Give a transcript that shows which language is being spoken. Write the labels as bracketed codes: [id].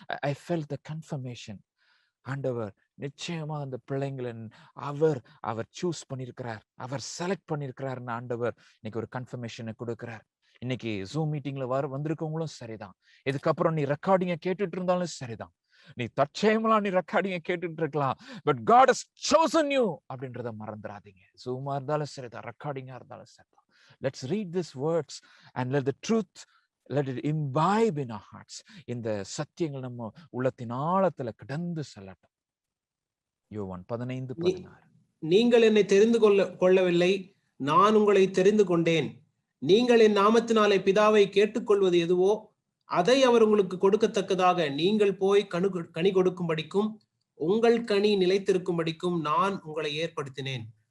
[en] I felt the confirmation. [ta] ஆண்டவர் நிச்சயமா அந்த பிள்ளைங்களை அவர் சூஸ் பண்ணியிருக்கிறார், அவர் செலக்ட் பண்ணியிருக்கிறாருன்னு ஆண்டவர் இன்னைக்கு ஒரு கன்ஃபர்மேஷனை கொடுக்கிறார். இன்னைக்கு ஜூம் மீட்டிங்ல வந்திருக்கவங்களும் சரிதான், இதுக்கப்புறம் நீ ரெக்கார்டிங்க கேட்டுட்டு இருந்தாலும் சரிதான், நீ தற்செயமெல்லாம் நீ ரெக்கார்டிங்க கேட்டுட்டு இருக்கலாம், but [en] God has chosen you [ta] அப்படின்றத மறந்துடாதீங்க. ஜூமா இருந்தாலும் சரிதான், ரெக்கார்டிங்கா இருந்தாலும் சரிதான். [en] Let's read these words and let the truth, let it imbibe in our hearts. [ta] இந்த சத்தியங்கள் நம்ம உள்ளத்தின் ஆழத்துல கடந்து செல்லட்டும். யோவான் 15:16. நீங்கள் என்னை தெரிந்து கொள்ளவில்லை, நான் உங்களை தெரிந்து கொண்டேன். நீங்கள் என் நாமத்தினாலே பிதாவை கேட்டுக்கொள்வது எதுவோ அதை அவர் உங்களுக்கு கொடுக்கத்தக்கதாக நீங்கள் போய் கனி கொடுக்கும்படிக்கும் உங்கள் கனி நிலைத்திருக்கும்படிக்கும் நான் உங்களை ஏற்படுத்தினேன்.